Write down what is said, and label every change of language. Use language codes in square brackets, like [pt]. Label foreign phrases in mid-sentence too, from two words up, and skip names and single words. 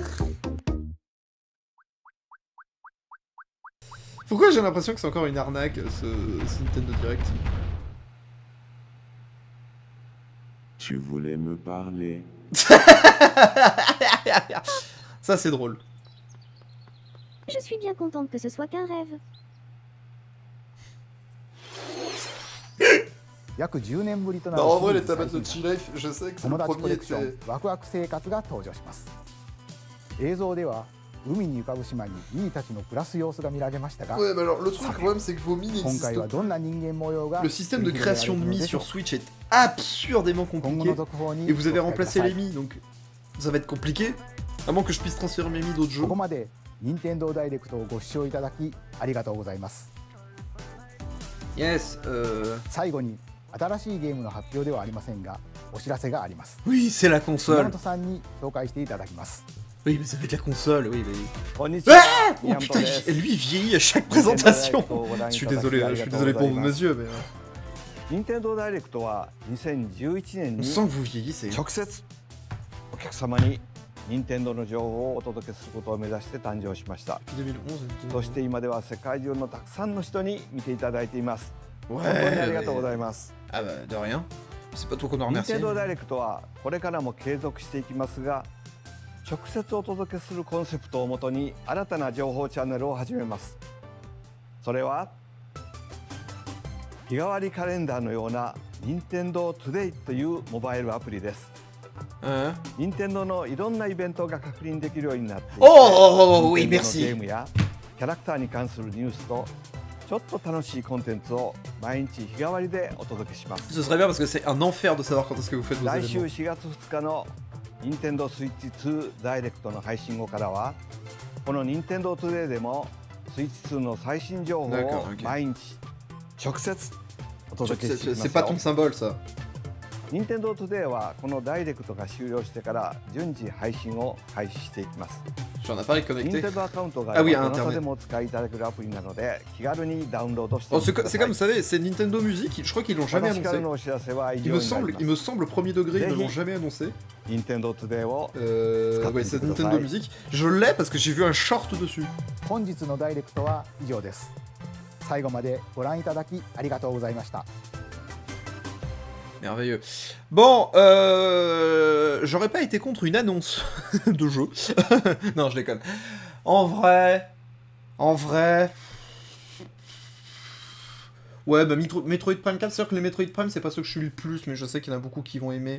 [fr] Pourquoi j'ai l'impression que c'est encore une arnaque, ce Nintendo Direct? Tu voulais me parler. Ça, c'est drôle. Je suis bien contente que ce soit qu'un rêve. [ja] 約10年ぶりとなる [fr] Non, en vrai, les [ja] シリーズ [fr] tabacs de [ja] 最新作 [fr] G-Life, je sais que c'est [ja] 友 [fr] le [ja] 達コ [fr] premier, [ja] レクショ [fr] c'est... [ja] ンワクワク生活が登場します。映像では海に浮かぶ島にミーたちの暮らす様子が見られましたが、 [fr] Ouais, mais alors, le truc, le problème, c'est que vos mines [ja] 今回は [fr] n'existent [ja] どんな人間模様が [fr] pas. Le système de [ja] 繰り広げられ [fr] création [ja] る [fr] de [ja] の [fr] Mi [ja] でしょう [fr] sur Switch est absurdément [ja] 今後 [fr] compliqué. [ja] の続報に [fr] Et vous avez [ja] ご期待くだ [fr] remplacé [ja] さい [fr] les Mi, donc ça va être compliqué. À moins que je puisse transférer mes Mi d'autres jeux. [ja] ここまで任天堂ダイレクトをご視聴いただきありがとうございます。 [fr] Yes, [ja] 最後に新しいゲームの発表ではありませんがお知らせがあります。 [fr] Oui, c'est la [ja] 宮 [fr] console. [ja] 本さんに紹介していただきます。 [fr] Oui, mais ça va être la console, oui, mais... [ja] こんにちは。 [fr] Ah oh [ja] 宮 [fr] putain, [ja] 本です [fr] lui, il vieillit à chaque [ja] 任天堂ダイレク [fr] présentation. [ja] トをご覧 [fr] Je [ja] い [fr] suis [ja] ただき [fr] désolé, [ja] あり [fr] je [ja] が [fr] suis [ja] とうご [fr] désolé [ja] ざ [fr] pour [ja] い [fr] vos [ja] ます [fr] yeux, mais... [ja] 任天堂ダイレクトは2011年 [fr] On [ja] に [fr] sent que vous vieillissez. [ja] 直接お客様に任天堂の情報をお届けすることを目指して誕生しました。 [fr] Depuis 2011, [ja] そして今では世界中のたくさんの人に見ていただいています。 [fr] Ouais, [ja] 本当にありがとうございます。 [fr] Ah bah, de rien. C'est pas toi qu'on doit [ja] 任 [fr] remercier. [ja] 天堂ダイレクトはこれからも継続していきますが、直接お届けするコンセプトをもとに新たな情報チャンネルを始めます。それは日替わりカレンダーのような任天堂 Today というモバイルアプリです。 [fr] Hein? [ja] 任天堂のいろんなイベントが確認できるようになっていて、 [fr] Oh, oui, [ja] 任天堂のゲー [fr] merci. [ja] ムやキャラクターに関するニュースとちょっと楽しいコンテンツを毎日日替わりでお届けします。 [fr] Ce serait bien parce que c'est un enfer de savoir quand est-ce que vous faites vos [ja] 来週 [fr] événements. [ja] 4月2日の任天堂スイッチ2ダイレクトの配信後からはこの任天堂トゥデイでもスイッチ2の最新情報 [fr] D'accord, [ja] を [fr] ok. [ja] 毎日直接お届けしていきます [fr] C'est pas ton [ja] よ。 [fr] symbole, ça. [ja] 任天堂トゥデイはこのダイレクトが終了してから順次配信を開始していきます。 [fr] J'ai un appareil [ja] 任 [fr] connecté. [ja] 天堂アカウントが [fr] Ah oui, [ja] ど [fr] à [ja] なた [fr] Internet. [ja] でもお使いいただけるアプリなので気軽にダウンロードしてみ [fr] Oh, [ja] てくだ [fr] c'est [ja] さ [fr] comme [ja] い。 [fr] vous savez, c'est Nintendo Music, je crois qu'ils l'ont jamais [ja] 私から [fr] annoncé. [ja] のお知らせは以 [fr] Il [ja] 上 [fr] me [ja] になり [fr] semble, [ja] ま [fr] il me [ja] す。 [fr] semble, premier degré, ils ne l'ont Zéhi. jamais annoncé. [ja] 任天堂トゥデイを [fr] Ouais, c'est Nintendo Music. Je l'ai parce que j'ai vu un short dessus. [ja] 本日のダイレクトは以上です。最後までご覧いただきありがとうございました。 [fr] Merveilleux. Bon, j'aurais pas été contre une annonce de jeu. Non, je déconne. En vrai... Ouais, bah Metroid Prime 4, c'est sûr que les Metroid Prime, c'est pas ceux que je suis le plus, mais je sais qu'il y en a beaucoup qui vont aimer.